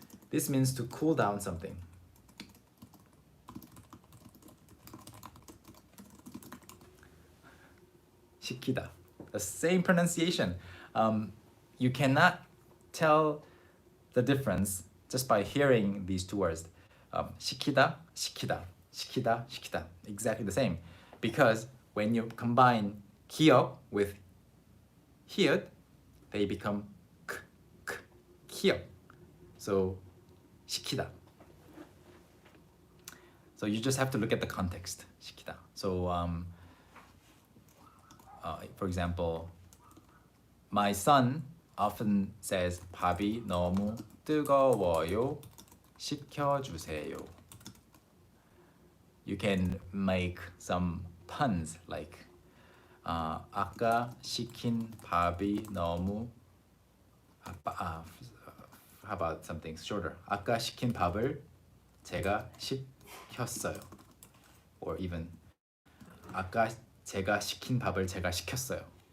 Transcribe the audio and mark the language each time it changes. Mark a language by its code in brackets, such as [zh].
[en] This means to cool down something. 시키다. The same pronunciation. You cannot tell the difference just by hearing these two words. [ko] 시키다, 시키다, 시키다, 시키다. [en] Exactly the same. Because when you combine 기억 with 히읗, they become k, 기억. [ko] So 시키다. [en] So you just have to look at the context. [ko] 시키다. [en] So for example, my son often says [ko] 밥이 너무 뜨거워요. 식혀주세요. [en] You can make some puns like [ko] 아까 시킨 밥이 너무 [en] how about something shorter? [ko] 아까 시킨 밥을 제가 시켰어요. Or even 아까 제가 시킨 밥을 제가 시켰어요.